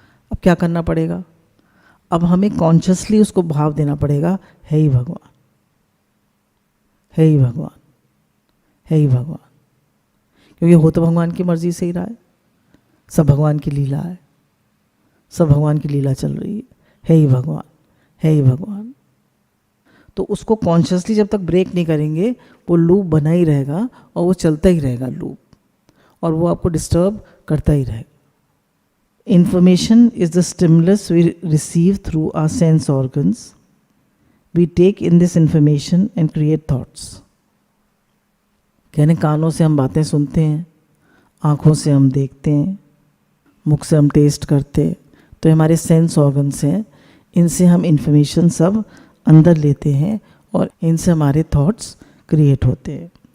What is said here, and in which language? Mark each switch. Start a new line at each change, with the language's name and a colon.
Hindi: अब क्या करना पड़ेगा? अब हमें कॉन्शियसली उसको भाव देना पड़ेगा, हे ही भगवान, हे ही भगवान, हे ही भगवान, क्योंकि हो तो भगवान की मर्जी से ही रहा है, सब भगवान की लीला है, सब भगवान की लीला चल रही है। हे ही भगवान, हे ही भगवान। तो उसको कॉन्शियसली जब तक ब्रेक नहीं करेंगे वो लूप बना ही रहेगा और वो चलता ही रहेगा लूप, और वो आपको डिस्टर्ब करता ही रहेगा।
English: Information is the stimulus we receive through our sense organs. We take in this information and create thoughts.
Hindi: कहने कानों से हम बातें सुनते हैं, आँखों से हम देखते हैं, मुख से हम टेस्ट करते हैं, तो हमारे सेंस ऑर्गन्स हैं, इनसे हम इंफॉर्मेशन सब अंदर लेते हैं और इनसे हमारे थॉट्स क्रिएट होते हैं।